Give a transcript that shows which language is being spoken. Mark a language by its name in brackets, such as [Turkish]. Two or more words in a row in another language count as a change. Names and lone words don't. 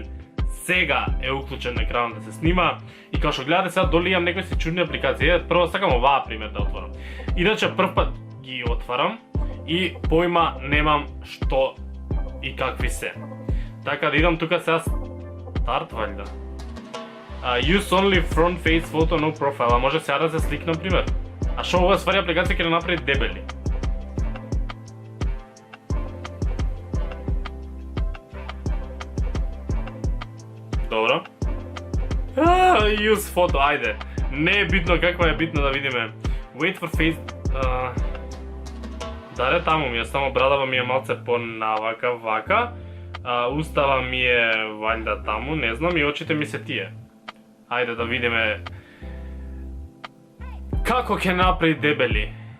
[Macedonian] Сега е уклучен екранот да се снима. И како што гледате сега доли имам некои си чудни апликации. Прво сакам оваа пример да отворам. Иначе прв пат ги отварам и поима немам што и какви се. Така да идам тука сега старт валјда. [English] Use only front face photo no profile. [Macedonian] Може сега да се сликнам пример. А што ова ствари апликација ќе направи дебели? Добро. [English] Use photo, [Macedonian] ајде. Не е битно каква е, битно да видиме. [English] Wait for face... [Macedonian] Даре таму ми е, само брадава ми е малце по-навака, вака. Устава ми е вајда таму, не знам, и очите ми се тие. Ајде да видиме... Како ќе направи дебели?